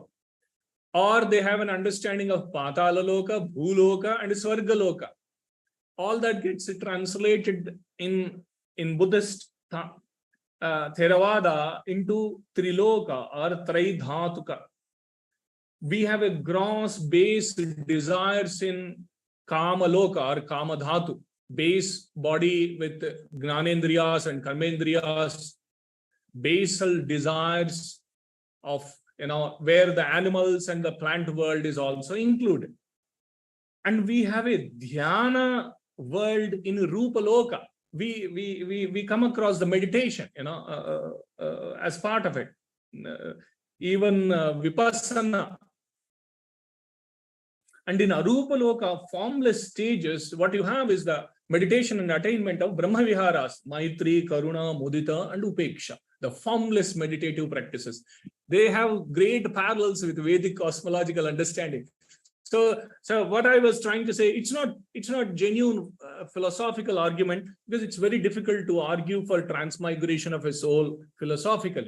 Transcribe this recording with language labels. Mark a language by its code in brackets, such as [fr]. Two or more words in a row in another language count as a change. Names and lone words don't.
[en] Or they have an understanding of Patalaloka, Bhuloka, and Swargaloka. All that gets translated in Buddhist Theravada into Triloka or Traidhatuka. we have a gross base desires in [sa] kama loka [en] or [sa] kama dhatu, [en] base body with gnanendriyas and karmendriyas, basal desires of, where the animals and the plant world is also included. And we have a dhyana world in [sa] rupa loka. [en] We come across the meditation, as part of it. Even vipassana. And in [sa] arupa loka, [en] formless stages, what you have is the meditation and attainment of [sa] Brahma Viharas, [en] Maitri, Karuna, Mudita, and Upeksha, the formless meditative practices. They have great parallels with Vedic cosmological understanding. So what I was trying to say, it's not genuine philosophical argument, because it's very difficult to argue for transmigration of a soul philosophically.